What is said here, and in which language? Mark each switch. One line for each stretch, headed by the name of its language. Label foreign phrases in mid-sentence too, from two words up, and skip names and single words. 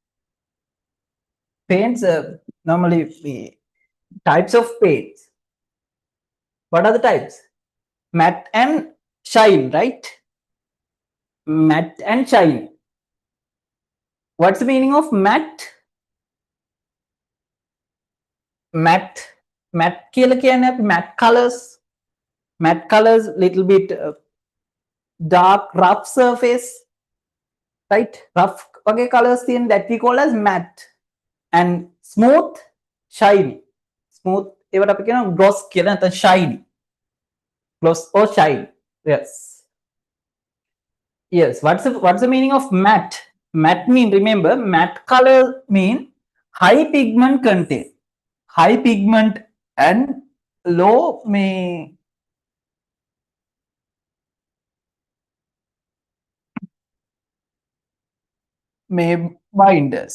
English: Paints normally types of paints. What are the types? Matte and shine, right? Matte and shine. What's the meaning of matte? Matte. Matte
Sinhala: කියලා කියන්නේ අපි
English: matte colors. Matte colors little bit dark rough surface, right? Rough okay colors තියෙන that we call as matte. And smooth shiny. Smooth
Sinhala: ඒවට අපි කියනවා
English: gloss
Sinhala: කියලා නැත්නම්
English: shiny. Gloss or shine. Yes. Yes. What's the meaning of matte? Matte mean, remember, matte color mean high pigment content. High pigment and low may binders.